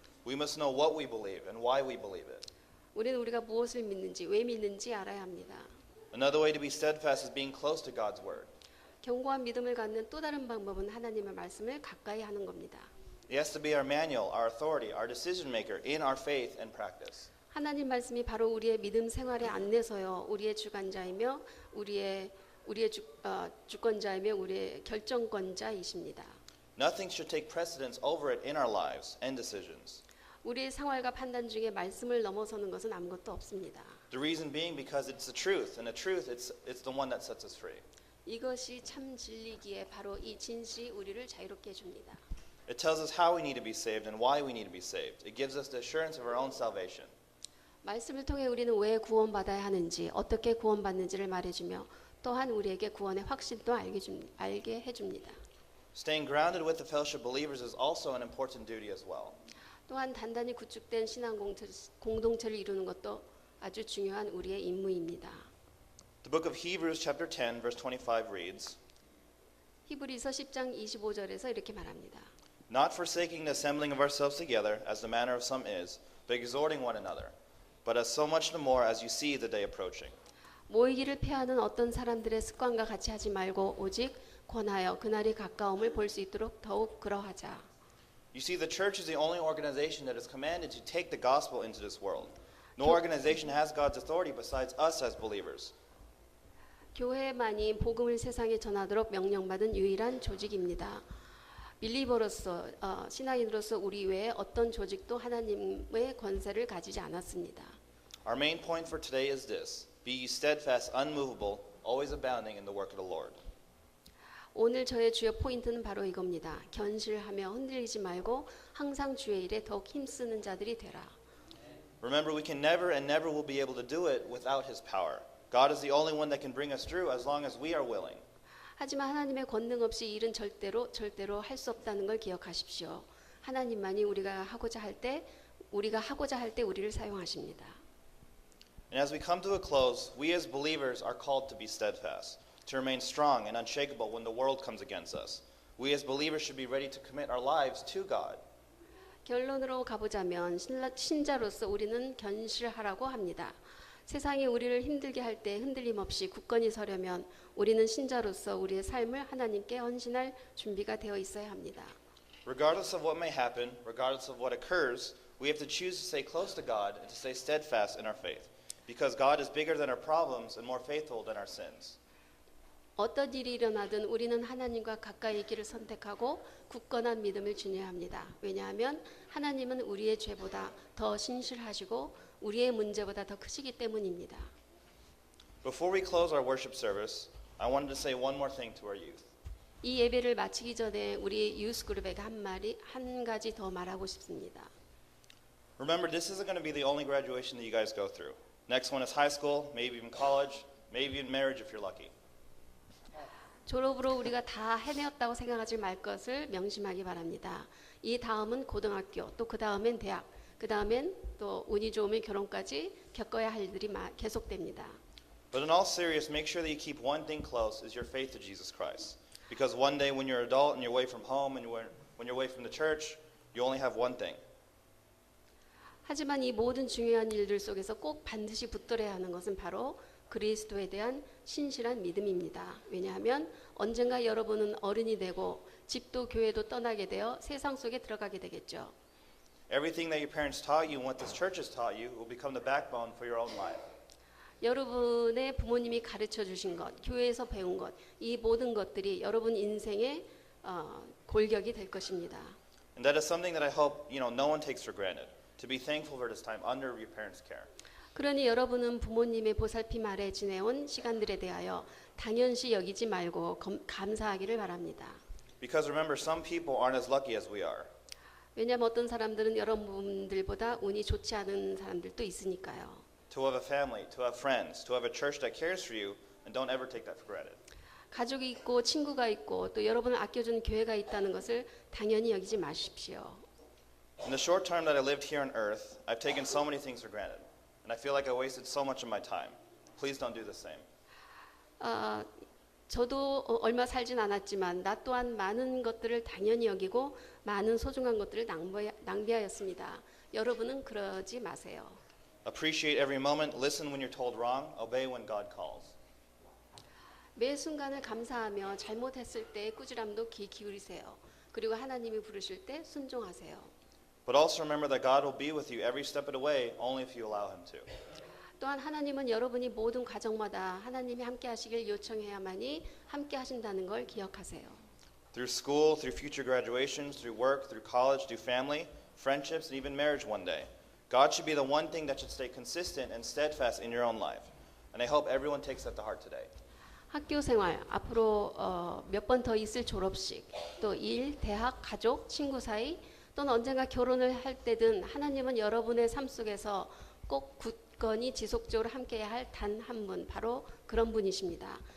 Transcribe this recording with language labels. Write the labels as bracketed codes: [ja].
[en] We must know what we believe and why we believe it. [ko] 우리는 우리가 무엇을 믿는지 왜 믿는지 알아야 합니다. [en] Another way to be steadfast is being close to God's word. [ko] 견고한 믿음을 갖는 또 다른 방법은 하나님의 말씀을 가까이 하는 겁니다. [en] It has to be our manual, our authority, our decision maker in our faith and practice. [ko] 하나님 말씀이 바로 우리의 믿음 생활의 안내서요, 우리의 주관자이며 우리의 주권자이며 우리의 결정권자이십니다. [en] Nothing should take precedence over it in our lives and decisions. [ko] 우리의 생활과 판단 중에 말씀을 넘어서는 것은 아무것도 없습니다. [en] The reason being because it's the truth, and the truth, it's the one that sets us free. [ko] 이것이 참 진리기에 바로 이 진실이 우리를 자유롭게 해줍니다. [en] It tells us how we need to be saved and why we need to be saved. It gives us the assurance of our own salvation. [ko] 말씀을 통해 우리는 왜 구원받아야 하는지, 어떻게 구원받는지를 말해주며 또한 우리에게 구원의 확신도 알게 해줍니다. [en] Staying grounded with the fellowship believers is also an important duty as well. [ko] 또한 단단히 구축된 신앙 공동체를 이루는 것도 아주 중요한 우리의 임무입니다. [en] The book of Hebrews chapter 10 verse 25 reads, [ko] 히브리서 10장 25절에서 이렇게 말합니다. [en] Not forsaking the assembling of ourselves together, as the manner of some is, but exhorting one another, but as so much the more as you see the day approaching. [ko] 모이기를 피하는 어떤 사람들의 습관과 같이 하지 말고 오직 권하여 그날이 가까움을 볼 수 있도록 더욱 그러하자. [en] You see, the church is the only organization that is commanded to take the gospel into this world. No organization has God's authority besides us as believers. [ko] 교회만이 복음을 세상에 전하도록 명령받은 유일한 조직입니다. 빌리버로서 신앙인으로서 우리 외에 어떤 조직도 하나님의 권세를 가지지 않았습니다. [en] Our main point for today is this: be ye steadfast, unmovable, always abounding in the work of the Lord. [ko] 오늘 저의 주요 포인트는 바로 이겁니다. 견실하며 흔들리지 말고 항상 주의 일에 더욱 힘쓰는 자들이 되라. [en] Remember, we can never and never will be able to do it without His power. God is the only one that can bring us through as long as we are willing. [ko] 하지만 하나님의 권능 없이 이 일은 절대로 할 수 없다는 걸 기억하십시오. 하나님만이 우리가 하고자 할 때 우리를 사용하십니다. [en] And as we come to a close, we as believers are called to be steadfast, to remain strong and unshakable when the world comes against us. We as believers should be ready to commit our lives to God. [ko] 결론으로 가보자면 신자로서 우리는 견실하라고 합니다. 세상이 우리를 힘들게 할 때 흔들림 없이 굳건히 서려면 우리는 신자로서 우리의 삶을 하나님께 헌신할 준비가 되어 있어야 합니다. [en] Regardless of what may happen, regardless of what occurs, we have to choose to stay close to God and to stay steadfast in our faith, because God is bigger than our problems and more faithful than our sins. [ko] 어떤 일이 일어나든 우리는 하나님과 가까이 있기를 선택하고 굳건한 믿음을 지녀야 합니다. 왜냐하면 하나님은 우리의 죄보다 더 신실하시고 우리의 문제보다 더 크시기 때문입니다. [en] Before we close our worship service, I wanted to say one more thing to our youth. [ko] 이 예배를 마치기 전에 우리 유스 그룹에게 한 가지 더 말하고 싶습니다. [en] Remember, this isn't going to be the only graduation that you guys go through. Next one is high school, maybe even college, maybe even marriage if you're lucky. [ko] 졸업으로 우리가 다 해내었다고 생각하지 말 것을 명심하기 바랍니다. 이 다음은 고등학교, 또 그 다음엔 대학, 그 다음엔 또 운이 좋으면 결혼까지 겪어야 할 일들이 계속됩니다. [en] But in all seriousness, make sure that you keep one thing close, is your faith to Jesus Christ. Because one day when you're an adult and you're away from home and when you're away from the church, you only have one thing. [ko] 하지만 이 모든 중요한 일들 속에서 꼭 반드시 붙들어야 하는 것은 바로 그리스도에 대한 신실한 믿음입니다. 왜냐하면 언젠가 여러분은 어른이 되고 집도 교회도 떠나게 되어 세상 속에 들어가게 되겠죠. [en] Everything that your parents taught you and what this church has taught you will become the backbone for your own life. [ko] 여러분의 부모님이 가르쳐 주신 것, 교회에서 배운 것, 이 모든 것들이 여러분 인생의 골격이 될 것입니다. [en] And that is something that I hope no one takes for granted. to be thankful for this time under your parents' care. [ko] 그러니 여러분은 부모님의 보살핌 아래 지내온 시간들에 대하여 당연시 여기지 말고 감사하기를 바랍니다. [en] Because remember, some people aren't as lucky as we are. [ko] 왜냐하면 어떤 사람들은 여러분들보다 운이 좋지 않은 사람들도 있으니까요. [en] To have a family, to have friends, to have a church that cares for you, and don't ever take that for granted. [ko] 가족이 있고 친구가 있고 또 여러분을 아껴주는 교회가 있다는 것을 당연히 여기지 마십시오. [en] In the short time that I lived here on earth, I've taken so many things for granted, and I feel like I wasted so much of my time. Please don't do the same. [ko] 저도 얼마 살진 않았지만 나 또한 많은 것들을 당연히 여기고 많은 소중한 것들을 낭비하였습니다. 여러분은 그러지 마세요. [en] Appreciate every moment, listen when you're told wrong, obey when God calls. [ko] 매 순간을 감사하며 잘못했을 때 꾸지람도 귀 기울이세요. 그리고 하나님이 부르실 때 순종하세요. [en] But also remember that God will be with you every step of the way, only if you allow Him to. [ko] 또한 하나님은 여러분이 모든 과정마다 하나님이 함께 하시길 요청해야만이 함께 하신다는 걸 기억하세요. [en] Through school, through future graduations, through work, through college, through family, friendships, and even marriage one day. God should be the one thing that should stay consistent and steadfast in your own life. And I hope everyone takes that to heart today. [ko] 학교 생활, 앞으로 몇 번 더 있을 졸업식, 또 일, 대학, 가족, 친구 사이, 또는 언젠가 결혼을 할 때든 하나님은 여러분의 삶 속에서 꼭 굳건히 지속적으로 함께해야 할 단 한 분, 바로 그런 분이십니다.